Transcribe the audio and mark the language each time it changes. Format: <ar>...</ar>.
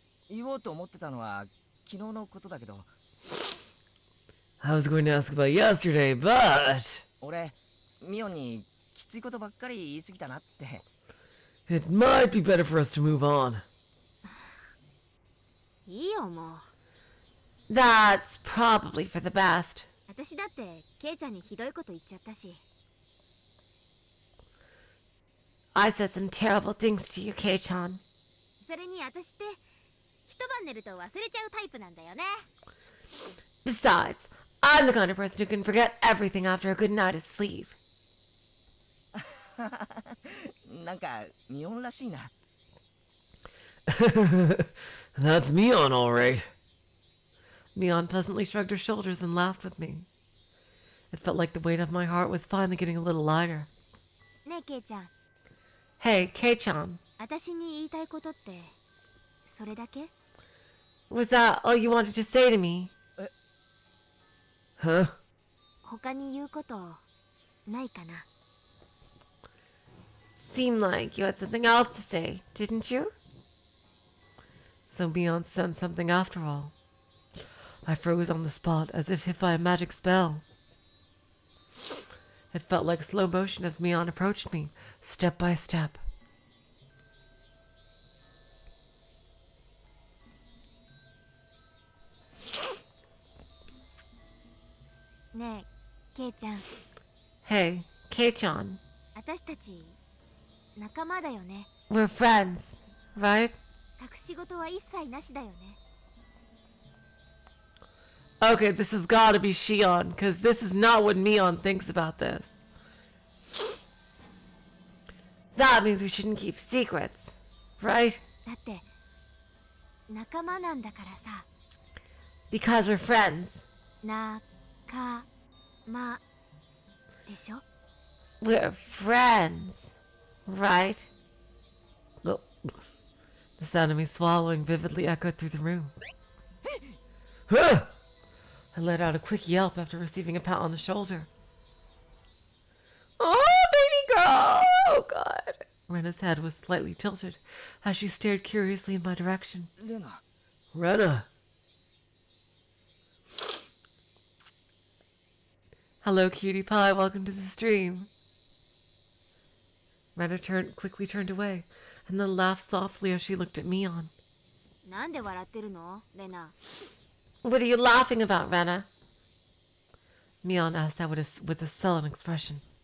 <ja>言おうと思ってたのは昨日のことだけど。</ja> <en>I was going to ask about yesterday, but...</en> <ja>俺、ミオンにきついことばっかり言い過ぎたなって。</ja> <en>It might be better for us to move on.</en> <ja>いいよもう。</ja> <en>That's probably for the best.</en> <ja>私だってケイちゃんにひどいこと言っちゃったし。</ja> <en>I said some terrible things to you, Kei-chan.</en> <ja>それに私って一晩寝ると忘れちゃうタイプなんだよね。</ja> <en>Besides, I'm the kind of person who can forget everything after a good night of sleep.</en> <ja>なんかミオンらしいな。</ja> <en>That's Mion, all right. Mion pleasantly shrugged her shoulders and laughed with me. It felt like the weight of my heart was finally getting a little lighter.</en> <ja>ねえケイちゃん、</ja> <en>Hey, Kei-chan.</en> <ja>私に言いたいことってそれだけ？</ja> <en>Was that all you wanted to say to me? Huh?</en> <ja>他に言うことないかな？</ja> <en>Seemed like you had something else to say, didn't you? So Mion sent something after all. I froze on the spot as if hit by a magic spell. It felt like slow motion as Mion approached me, step by step.</en> <ja>ねえケイちゃん、</ja> <en>Hey, Kei-chan.</en> <ja>私たち仲間だよね。</ja> <en>We're friends, right?</en> <ja>隠し事は一切なしだよね。</ja> <en>Okay, this has gotta be Shion, because this is not what Mion thinks about this. That means we shouldn't keep secrets, right?</en> <ja>だって仲間なんだからさ。</ja> <en>Because we're friends.</en> <ja>仲間でしょ？</ja> <en>We're friends, right? Oh. The sound of me swallowing vividly echoed through the room. Huh! I let out a quick yelp after receiving a pat on the shoulder. Oh, baby girl! Oh, God. Rena's head was slightly tilted as she stared curiously in my direction.</en> <ja>レナ。</ja> <en>Rena! Hello, cutie pie. Welcome to the stream. Rena quickly turned away, and then laughed softly as she looked at Mion.</en> <ja>なんで笑ってるのレナ？</ja> <en>What are you laughing about, Rena? Mion asked that with a sullen expression.</en>